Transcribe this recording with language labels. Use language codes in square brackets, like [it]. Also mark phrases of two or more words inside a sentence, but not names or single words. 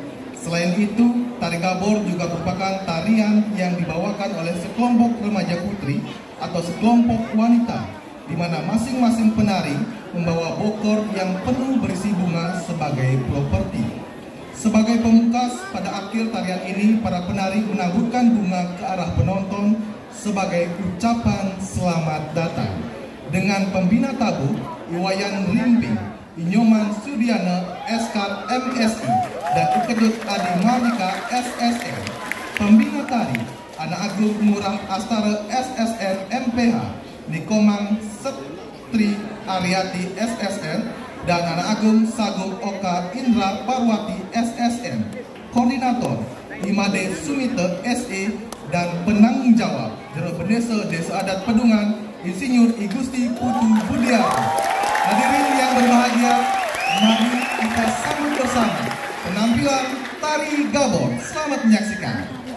[id] Selain itu, tari Gabor juga merupakan tarian yang dibawakan oleh sekelompok remaja putri atau sekelompok wanita, di mana masing-masing penari membawa bokor yang penuh berisi bunga sebagai properti. Sebagai pemungkas, pada akhir tarian ini, para penari menaburkan bunga ke arah penonton sebagai ucapan selamat datang. Dengan pembina tabu, Iwayan Rimping, Inyoman Sudiana Eskar MSI, dan Ukedut Adi Mardika SSN, pembina tari Anak Agung Murah Astara SSN MPH, Nikomang Setri Ariati SSN, dan Anak Agung Sagung Oka Indra Parwati SSN, koordinator Imade Sumite SE, dan penanggung jawab Jero Pendesa Desa Adat Pedungan Insinyur Igusti Putu Budiarto. Hadirin yang berbahagia, mari kita sambut bersama penampilan tari Gabor. Selamat menyaksikan.